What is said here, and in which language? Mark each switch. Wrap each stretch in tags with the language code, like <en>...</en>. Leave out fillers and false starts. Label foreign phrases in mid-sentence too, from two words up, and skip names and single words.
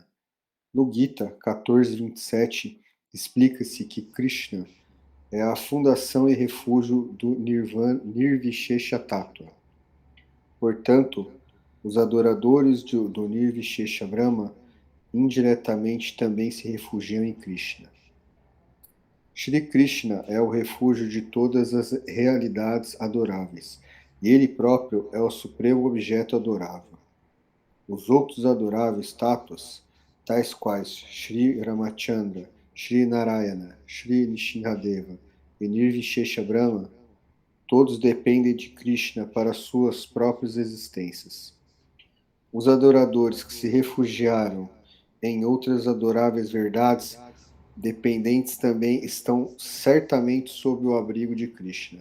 <pt>No Gita 14:27, explica-se que Krishna é a fundação e refúgio do</pt> <sa>Nirvishesha Tattva.</sa> <pt>Portanto, os adoradores do</pt> <sa>Nirvishesha Brahma</sa> <pt>indiretamente também se refugiam em Krishna. Shri Krishna é o refúgio de todas as realidades adoráveis, e ele próprio é o supremo objeto adorável. Os outros adoráveis tátuas, tais quais Shri Ramachandra, Shri Narayana, Shri Nishinradeva e</pt> <sa>Nirvishesha Brahma,</sa> <pt>todos dependem de Krishna para suas próprias existências. Os adoradores que se refugiaram em outras adoráveis verdades dependentes também estão certamente sob o abrigo de Krishna.</pt>